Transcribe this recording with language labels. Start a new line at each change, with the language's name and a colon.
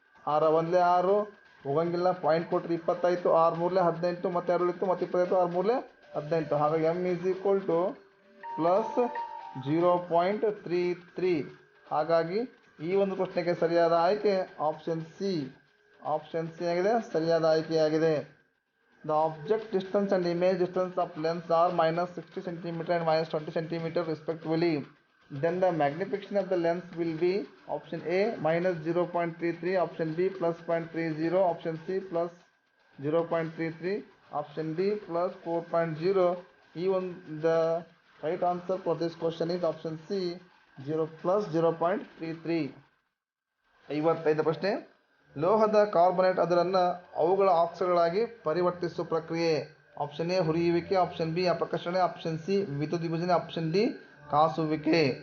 Kannada: 6 ಒಂದಲೇ 6 ಹೋಗಂಗಿಲ್ಲ, ಪಾಯಿಂಟ್ ಕೊಟ್ಟರೆ 20 ಆಯಿತು. 6 ಮೂರಲೆ 18, ಮತ್ತೆ 2 ಉಳಿತು, ಮತ್ತೆ 25, 6 ಮೂರಲೆ 18.
English: ಹಾಗಾಗಿ M is equal to +0.33.
Kannada: ಹಾಗಾಗಿ ಈ ಒಂದು ಪ್ರಶ್ನೆಗೆ ಸರಿಯಾದ ಆಯ್ಕೆ ಆಪ್ಷನ್ ಸಿ. ಆಪ್ಷನ್ ಸಿ ಆಗಿದೆ ಸರಿಯಾದ ಆಯ್ಕೆಯಾಗಿದೆ.
English: The object distance and image distance of lens are -60 cm and -20 cm respectively. Then the magnification of the lens will be option A -0.33, option B +0.30, option C +0.33, option D +4.0. Even the right answer for this question is option C, 0+0.33.
Kannada: 55 ಪ್ರಶ್ನೆ. ಲೋಹದ carbonate ಅದರನ್ನು ಅವುಗಳ ಆಕ್ಸೈಡ್ಗಳಾಗಿ ಪರಿವರ್ತಿಸುವ ಪ್ರಕ್ರಿಯೆ. Option A ಹುರಿಯುವಿಕೆ, option B ಅಪಕರ್ಷಣೆ, option C ವಿದ್ಯುತ್ ವಿಭಜನೆ, option D ಕಾಸುವಿಕೆ.